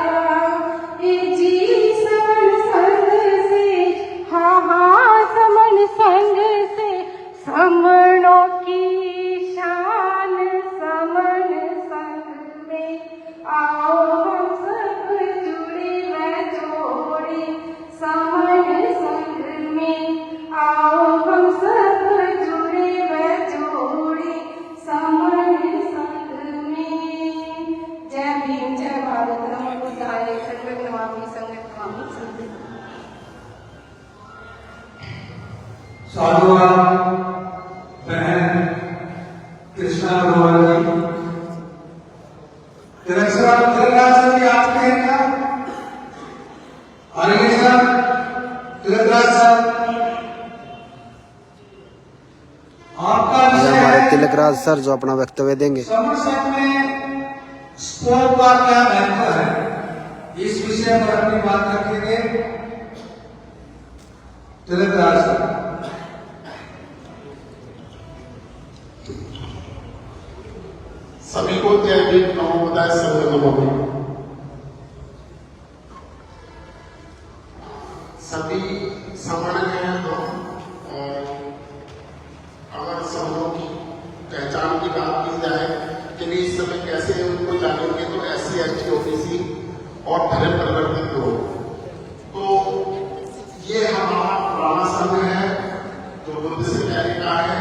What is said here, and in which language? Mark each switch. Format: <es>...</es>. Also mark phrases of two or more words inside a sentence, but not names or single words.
<hi>ये जी समन संघ से, हाँ हाँ समन संघ से समणों की आओ हम सब जुड़े व जोड़े समन संग में, आओ हम सब जुड़े व जोड़े समन संग में। जय भीम, जय भारत,</hi> <pi>नमो बुद्धाय, सर्वं नमामि संघं नमामि संघं।</pi> <hi>साधुवाद बहन कृष्णा अग्रवाल जी, तिलकराज सर भी आपके हैं क्या? आगे सर, तिलकराज सर, आपका ये विषय हमारे है तिलकराज सर जो अपना वक्तव्य देंगे। समर संघ में स्पोर्ट का क्या महत्व है, इस विषय पर अपनी बात रखेंगे तिलकराज सर। सभी को जय भीम,</hi> <pi>नमो बुद्धाय, सर्वं नमामि।</pi> <hi>सभी समण हैं हम, और अगर समणों की पहचान की बात की जाए कि इस समय कैसे उनको जानेंगे, तो SC ST OBC और धर्म परिवर्तित लोग, तो ये हमारा पुराना संघ है जो बुद्ध से पहले का है।</hi>